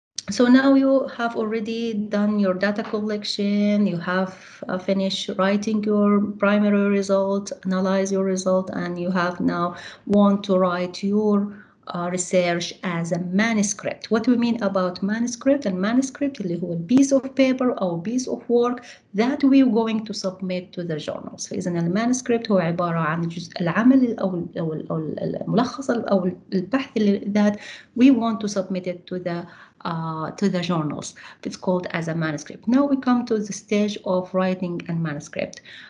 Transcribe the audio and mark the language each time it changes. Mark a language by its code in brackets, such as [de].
[en] So now you have already done your data collection, you have finished writing your primary result, analyze your result, and you have now want to write your research as a manuscript. What we mean about manuscript? And manuscript [ar] اللي هو [en] piece of paper or piece of work that we're going to submit to the journals. [ar] فإذا المانuscript هو عبارة عن جزء العمل أو الملخص أو البحث [en] that we want to submit it to the journals. It's called as a manuscript. Now we come to the stage of writing a manuscript.